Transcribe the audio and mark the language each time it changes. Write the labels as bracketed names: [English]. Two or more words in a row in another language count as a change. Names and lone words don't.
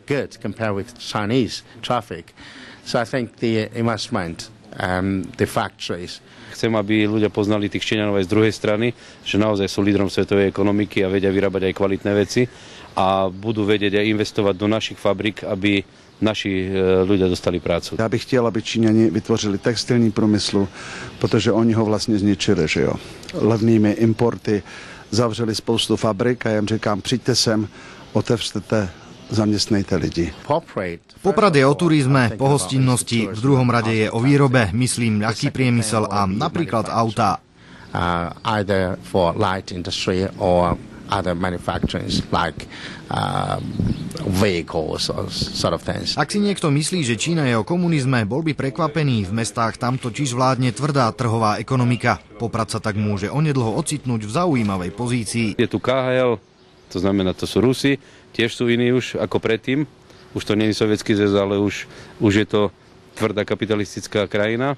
[Slovak] Chcem, aby ľudia poznali tých Číňanov aj z druhej strany, že naozaj sú lídrom svetovej ekonomiky a vedia vyrábať aj kvalitné veci a budú vedieť aj investovať do našich fabrik, aby naši ľudia dostali prácu. [Czech] Já bych chtěl, aby Číňani vytvořili textilní průmysl, protože oni ho vlastně zničili, že jo. Levnými importy zavřeli spoustu fabrik a já jim říkám, přijďte sem, otevřte, zaměstnajte lidi. [Slovak] Poprad je o turizme, pohostinnosti, v druhom rade je o výrobe, myslím ľahký priemysel a napríklad autá. [English] Either for light industry or other manufacturings like vehicles or sort of things. [Slovak] Ak si niekto myslí, že Čína je o komunizme, bol by prekvapený. V mestách tam totiž vládne tvrdá trhová ekonomika. Poprad sa tak môže onedlho ocitnúť v zaujímavej pozícii. Je tu KHL, to znamená, to sú Rusi, tiež sú iní už ako predtým. Už to nie je sovietský zväz, ale už je to tvrdá kapitalistická krajina.